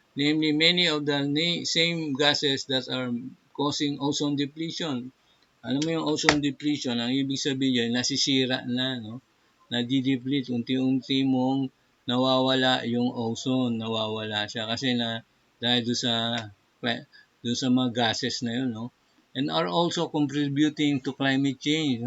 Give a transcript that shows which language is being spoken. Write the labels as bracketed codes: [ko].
[en] Namely, many of the same gases that are causing ozone depletion. [tl] Alam mo yung ozone depletion, ang ibig sabihin nasisira na, no? Nadideplete, unti-unti mong nawawala yung ozone, nawawala siya kasi dahil doon sa mga gases na yun, no? [en] And are also contributing to climate change.